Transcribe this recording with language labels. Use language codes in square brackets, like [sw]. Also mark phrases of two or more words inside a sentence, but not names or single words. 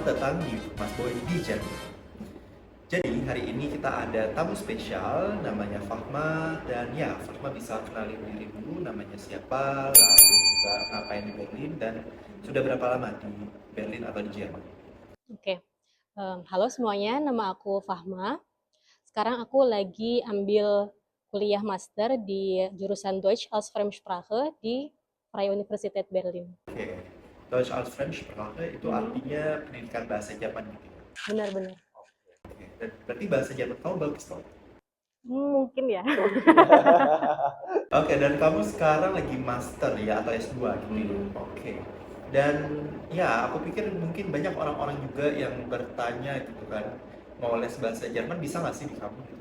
[id] datang di Mas Boy di Jerman. Jadi hari ini kita ada tamu spesial namanya Fahma dan ya Fahma bisa kenalin diri dulu namanya siapa, lalu juga ngapain di Berlin dan sudah berapa lama di Berlin atau di Jerman. Oke, halo semuanya, nama aku Fahma. Sekarang aku lagi ambil kuliah master di jurusan [de] Deutsch als Fremdsprache [id] di Freie Universität Berlin. Oke, [de] Deutsch als Fremdsprache [id] itu artinya pendidikan bahasa Jerman gitu ya. Benar-benar. Oke, dan berarti bahasa Jerman kamu bagus dong. Mungkin ya. Oke, dan kamu sekarang lagi master ya atau S2 gitu ya. Oke. Dan ya, aku pikir mungkin banyak orang-orang juga yang bertanya gitu kan, mau les bahasa Jerman bisa nggak sih di kamu gitu?